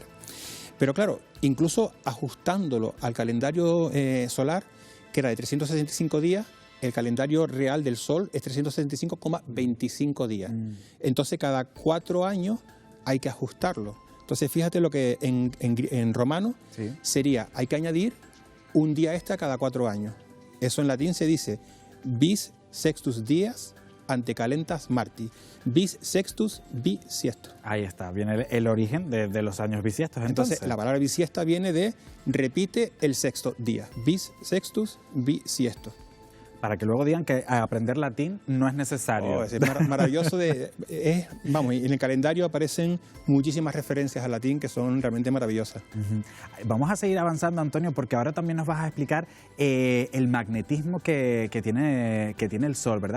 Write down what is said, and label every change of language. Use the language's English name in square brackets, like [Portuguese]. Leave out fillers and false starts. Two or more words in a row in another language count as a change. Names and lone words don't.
[Spanish] Pero claro, incluso ajustándolo al calendario solar, que era de 365 días, el calendario real del Sol es 365,25 días. Entonces, cada 4 años hay que ajustarlo. Entonces, fíjate lo que en romano sería, hay que añadir un día extra cada 4 años. Eso en latín se dice [Latin] bis sextus dias ante calentas marti. Bis sextus bisiesto. [Spanish] Ahí está, viene el origen de los años bisiestos. Entonces, la palabra bisiesta viene de repite el sexto día. [Latin] Bis sextus bisiesto. [Spanish] Para que luego digan que aprender latín no es necesario. Es maravilloso. Vamos, y en el calendario aparecen muchísimas referencias al latín que son realmente maravillosas. Vamos a seguir avanzando, Antonio, porque ahora también nos vas a explicar el magnetismo que tiene el Sol, ¿verdad?